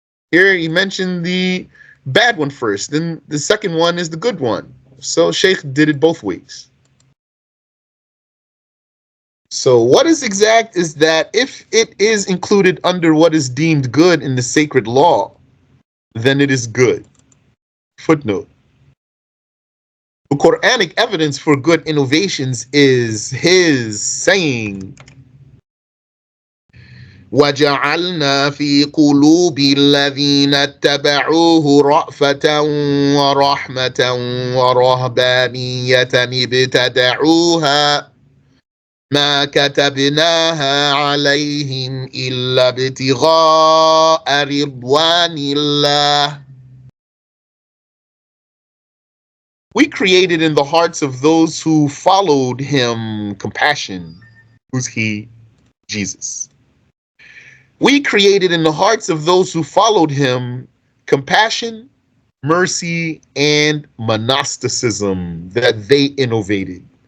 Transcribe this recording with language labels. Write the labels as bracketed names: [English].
[English] Here he mentioned the bad one first, then the second one is the good one. So Shaykh did it both ways. So what is exact is that if it is included under what is deemed good in the sacred law, then it is good. Footnote. The Quranic evidence for good innovations is his saying, [Arabic] وَجَعَلْنَا فِي قُلُوبِ الَّذِينَ اتَّبَعُوهُ رَأْفَةً وَرَحْمَةً وَرَهْبَانِيَّةً ابْتَدَعُوهَا مَا كَتَبْنَاهَا عَلَيْهِمْ إِلَّا ابْتِغَاءَ رِضْوَانِ اللَّهِ. [English] We created in the hearts of those who followed him compassion. Who's he? Jesus. We created in the hearts of those who followed him compassion, mercy, and monasticism that they innovated.